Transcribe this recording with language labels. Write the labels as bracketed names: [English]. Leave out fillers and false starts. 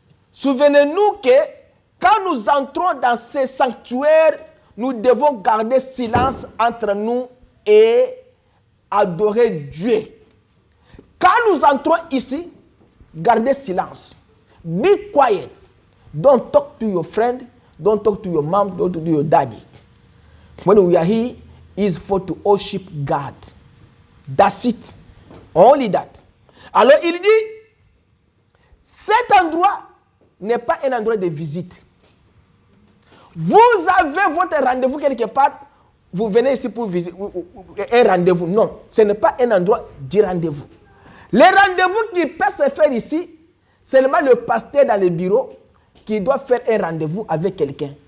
[French] Souvenez-nous que quand nous entrons dans ces sanctuaires, nous devons garder silence entre nous et adorer Dieu. Quand nous entrons ici, gardez silence. [English] Be quiet. Don't talk to your friend. Don't talk to your mom. Don't talk to your daddy. When we are here, it's for to worship God. That's it. Only that. [French] Alors il dit, cet endroit n'est pas un endroit de visite. Vous avez votre rendez-vous quelque part, vous venez ici pour visiter un rendez-vous. Non, ce n'est pas un endroit de rendez-vous. Les rendez-vous qui peuvent se faire ici, c'est seulement le pasteur dans le bureau qui doit faire un rendez-vous avec quelqu'un.